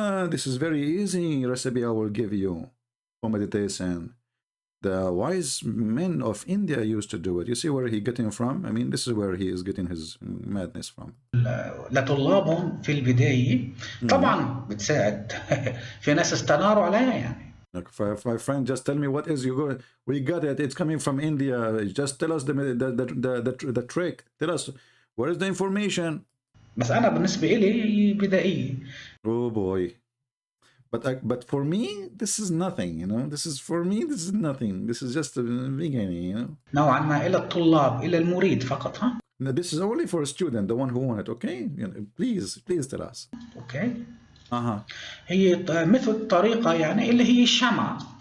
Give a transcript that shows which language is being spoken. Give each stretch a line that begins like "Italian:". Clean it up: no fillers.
English: This is very easy recipe I will give you for meditation. the wise men of India used to do it. You see where he getting from? I mean, this is where he is getting his madness from.
Arabic: لطلابهم في البداية طبعا بتساعد في ناس استناروا عليها يعني.
English: Like my friend, just tell me what is you go. We got it. It's coming from India. Just tell us the trick. Tell us where is the information.
Arabic: بس أنا بالنسبة إلي بدائية.
English: Oh boy. But for me, this is nothing, you know. This is nothing. This is just a beginning, you know.
Arabic: نوعا ما إلى الطلاب إلى المريد فقط ها.
English: No, this is only for a student, the one who want it. Okay, you know, please tell us. Okay.
Arabic: هي مثل طريقة يعني اللي هي الشمعة.